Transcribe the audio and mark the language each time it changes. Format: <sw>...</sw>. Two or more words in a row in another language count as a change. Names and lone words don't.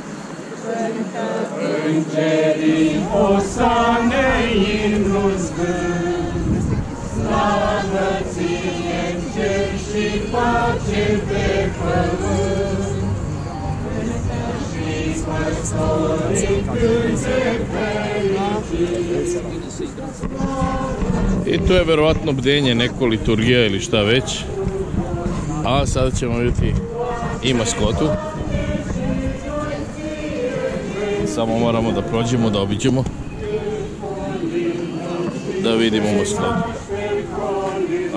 <ro>Îngerii osane imnul zbânt, slavă ție în cer și pace pe pământ. Și păstorii cânte fericiți.</ro> <sr>I to je verovatno bdenje, neko liturgija ili šta već. A sada ćemo vidjeti i maskotu. Samo moramo da prođemo, da obiđemo, da vidimo maskotu.</sr>